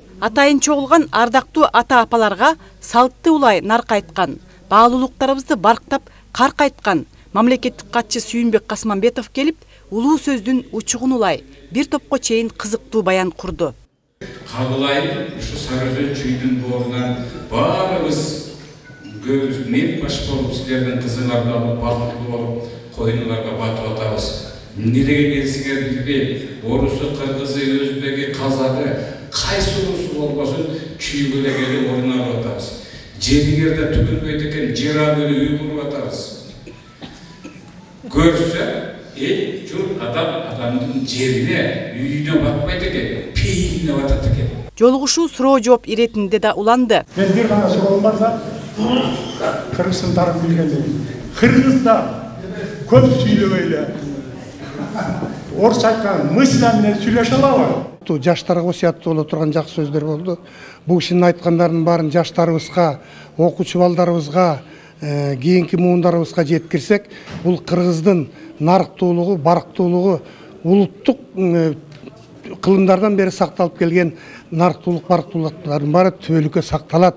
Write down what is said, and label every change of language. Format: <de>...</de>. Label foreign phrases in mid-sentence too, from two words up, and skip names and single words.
<ky>Атайын чогулган ардактуу ата-апаларга салтты улай наркы айткан, баалуулуктарыбызды барктап карк айткан мамлекеттик катчы Сүйүнбек Касманбетов келип, улуу сөздүн учугун улай бир топко чейин кызыктуу баян курду. Кабылай ушу Сары Өзөн Чүйдүн боорунан баарыбыз мен баш болып</ky> <kk>сіздердің қызыңарды алып бақытты болып қойныңарға батып атабыз. Не деген келсеңер білбеймін, орысы, қырғызы, өзбегі, қазағы, қайсы орысы болмасын күйгілі келіп орын алып атабыз. Жерігерді түгілмейді екен, жер алып үй құрып атабыз. Көрсе, жұрт адамның жеріне, үйіне батпайды екен, пейіліне батады екен.</kk> <ky>Жолугушуу суроо жооп иретинде да уланды. Мен бир гана суроом бар да, Кыргызстан тарып билгенден. Кыргыздар көп сүйлөбөйлө. Орусча айткан мысля менен сүйлөшө алабы? Жаштарга осуяттуу боло турган жакшы сөздөр болду. Бул кишинин айткандарын баарын жаштарыбызга, окуучу балдарыбызга, кийинки муундарыбызга жеткирсек, бул Кыргыздын нарыктуулугу, барктуулугу, улуттук кылымдардан бери сакталып келген нарыктуулук, барктуулуктардын баары түбөлүккө сакталат.</ky>